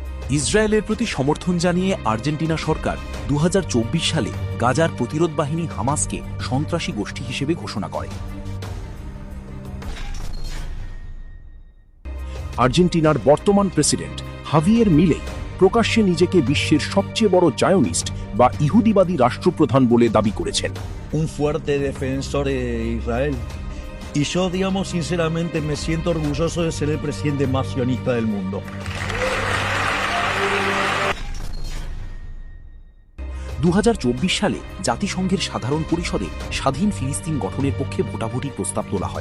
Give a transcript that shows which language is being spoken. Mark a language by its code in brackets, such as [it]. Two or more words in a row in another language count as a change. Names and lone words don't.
[bn] ইসরায়েলের প্রতি সমর্থন জানিয়ে আর্জেন্টিনা সরকার ২০২৪ সালে গাজার প্রতিরোধ বাহিনী হামাসকে সন্ত্রাসী গোষ্ঠী হিসেবে ঘোষণা করে। আর্জেন্টিনার বর্তমান প্রেসিডেন্ট হাভিয়ের মিলেই প্রকাশ্যে নিজেকে বিশ্বের সবচেয়ে বড় জায়োনিস্ট বা ইহুদিবাদী রাষ্ট্রপ্রধান বলে দাবি করেছেন। [es] Un fuerte defensor de Israel. Y yo, digamos, sinceramente me siento orgulloso de ser el presidente más sionista del mundo. [bn] ২০২৪ সালে জাতিসংঘের সাধারণ পরিষদে স্বাধীন ফিলিস্তিন গঠনের পক্ষে ভোটাভুটির প্রস্তাব তোলা হয়।